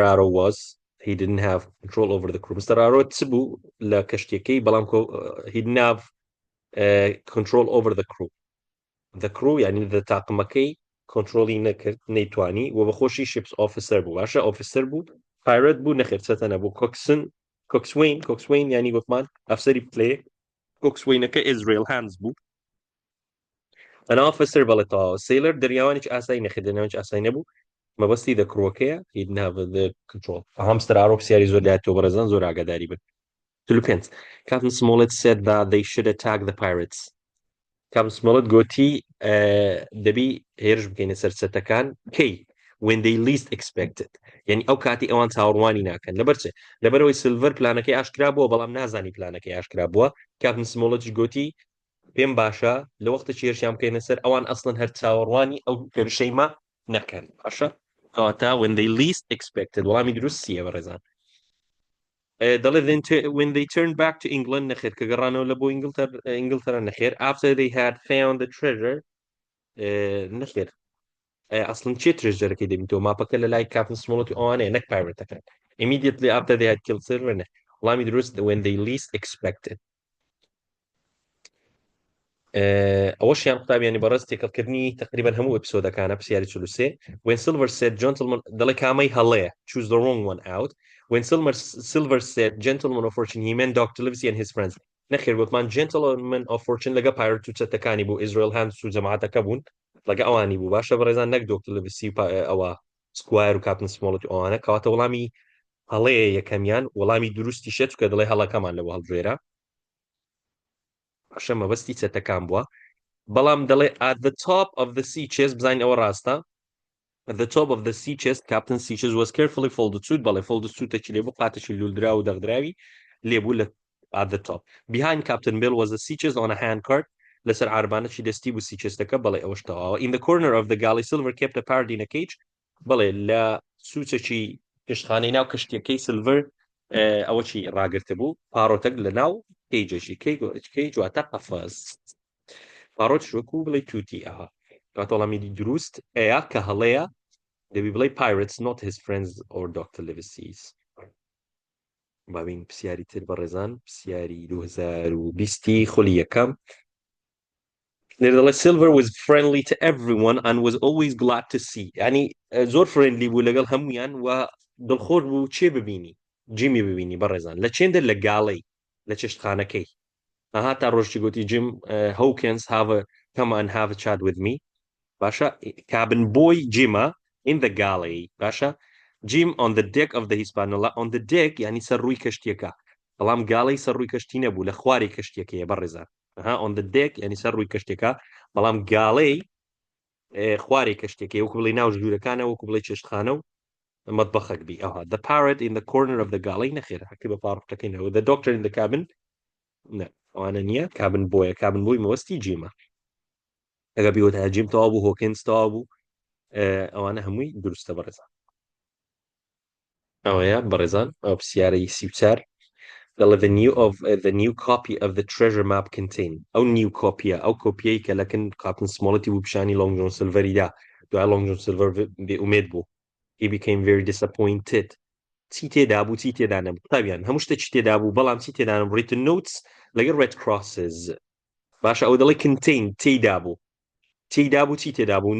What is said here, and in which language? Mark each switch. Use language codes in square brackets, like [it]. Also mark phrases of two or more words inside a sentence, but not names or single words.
[en] Arrow was he didn't have control over the crew Mr. [ckb] Arrow چ بوو لە کەشتیەکەی بەڵام [en] he didn't have control over the crew the crew [ckb] یعنی the تاقمەکەی کۆنتترۆلی نەکرد نەیتوانی و بەخۆشی [en] ships officer [ckb] بوو باشە ئۆفیسەر بوو پایرەت بوو نەخێر چەتە نەبوو کۆکسوین ینی وەکمان ئەفسەری پلێ کۆکسوینەکە ئیزرائیل هانز بوو ئەنا ئۆفیسەر بەڵێ تەواوە سیلەر دەریاوانێک ئاسایی نەخێر دەریاوانێک ئاسایی نەبوو مەبەستی [en] the crew- [ckb] کەیە [en] he didn't have the control [ckb] هەمستەر ئارۆ پرسیاری زۆر لایەتەوە بەڕێزان زۆر ئاگاداری بن 5 [en] Captain Smollett said that they should attack the pirates [ckb] Captain Smollett گوتی دەبی هێرش بکەینە سەرچەتەکان کەی [en] when they least expected [ckb] یعنی ئەو کاتی ئەوان چاوەڕوانی ناکەن لەبەرچێ لەبەرەوەی سیلڤەر پلانەکەی ئاشکرا بووە بەڵام نازانی پلانەکەی ئاشکرا بووە کاپتن سمۆڵەتش گوتی پێم باشە لە وەختە هێرشیان بکەینە سەر ئەوان ئەسڵەن هەر چاوەڕوانی ئەو هێرشەیمە نەکەن باشە کەواتە [en] when they least expected [ckb] وەڵامی دروست چییە بەڕێزان دەڵێ [en] when they turned back to England [ckb] نەخێر کە گەڕانەوە لە بۆ ئینگلتەرا نەخێر [en] after they had found the treasure [ckb] نەخێر ئەسڵن چێ ترێژەرەکەی دەبیتەوە ماپەکە لە لای کاپتن سمۆڵەت و ئەوانەیە نەک پایرەتەکان [en] immediately after they had killed silver [ckb] وەڵامی دروست [en] when they least expected [ckb] ئەوەشیان قوتابیانی بەڕێز تێکەڵکردنی تقریبا هەموو ئەپیسۆدەکانە پرسیاری 43 [en] when silver said gentlemen [ckb] دەڵێ کامەی هەڵەیە [en] choose the wrong one out when silver said gentlemen of fortune he meant Dr. Livesey and his friends [ckb] نەخێر گوتمان [en] gentlemen of fortune [ckb] لەگە پایرەت و چەتەکانی بوو ئیزرائیل هانز و جەماعەتەکە بوون لەگە ئەوانی بوو باشە بەڕێزان نەک دۆکتەر لڤسی ئەوە سکوایر و کاپتن سمۆڵەت و ئەوانە کەواتە وەڵامی هەڵەیە یەکەمیان وەڵامی دروستی شێت کە دڵێ هەڵەکەمان لەوە هەڵبژێرە باشە مەبەستی چەتەکان بووە بەڵام دەڵێ [en] at the top of the sea chest [ckb] بزانین ئەوە ڕاستە [en] at the top of the sea chest Captain Sea Chest was carefully folded suit [ckb] بەڵێ [en] folded suit [ckb] ێکی لێبوو قاتێکی لولدرا و دەغدراوی لێبوو لە [en] at the top behind Captain Bill was a sea chest on a handcart [ckb] لەسەر عاربانەی دەستی بوو [en] sea chest [ckb] ەکە بەڵێ ئەوەش تەواوە [en] in the corner of the galley Silver kept a parrot in a cage [ckb] بەڵێ لە سوچێکی کشتخانەی ناو کشتیەکەی سیلڤەر ئەوە چی ڕاگرتە بوو پاڕۆتەک لە ناو کەیجێکی کەیج واتە قەفەس پاڕۆت شوەکو بڵێ تووتی ئەها کاتە وەڵامی دروست ئەیە کە هەڵەیە دەبی بڵێ [en] pirates not his friends or Dr. [ckb] Livesey's بابین پرسیاری تر بەڕێزان پرسیاری 2020 خۆلی یەکەم [en] Silver was friendly to everyone and was always glad to see [ckb] ینی زۆر فرێندلی بوو لەگەڵ هەمویان و دڵخۆش بوو چێ ببینی جیمی ببینی بەڕێزان لە چێندە لە گاڵەی لە چێشتخانەکەی ئەها تا ڕۆژی گوتی جیم [en] Hawkins come and have a chat with me [ckb] باشە [en] cabin boy [ckb] جیمە [en] in the galley [ckb] باشە Jim on [en] the deck of the Hispaniola on the deck [ckb] ینی سەر ڕووی کەشتیەکە بەڵام گاڵەی سەر ڕووی کەشتی نەبوو لە خواری کەشتیەکەیە بەڕێزان [en] on the deck [ckb] ینی سەر ڕووی کەشتێکە بەڵام گاڵەی خواری کەشتێکی وەکو بڵێ ناو ژوورەکانە وەکو بڵێ چێشتخانە و مەتبەخەک بی ئەوها [en] the parrot in the corner of the galley [ckb] نەخێر حەکی بە پاڕۆکەکەینەوە [en] the doctor in the cabin [ckb] ئەوانە نییە کابن بۆیە کابن بۆی مەوەستی جیمە ئەگە بیوەتە جیم تەوا بوو هۆکینز تەوا بوو ئەوانە هەمووی دروستە بەڕێزان ئەوەیە بەڕێزان ئەو پرسیارەی 34 [en] the new copy of the treasure map contain [ckb] ئەو [en] new copy [ckb] ئەو کۆپیەی کە لەکن کاپتن سمۆڵەتی بوو پیشانی لۆنگ جۆن سیلڤەریدا دوای لۆنگ جۆن سیلڤەر بێئومێد بوو [en] he became very disappointed [ckb] چی تێدا بوو چی تێدا نەبوو قوتابیان هەموو شتێک چی تێدا بوو بەڵام چی تێدا نەبوو [en] written notes [ckb] لەگەڵ [en] red crosses [ckb] باشە ئەو دەڵێ contain تێدا بوو چی تێدا بوو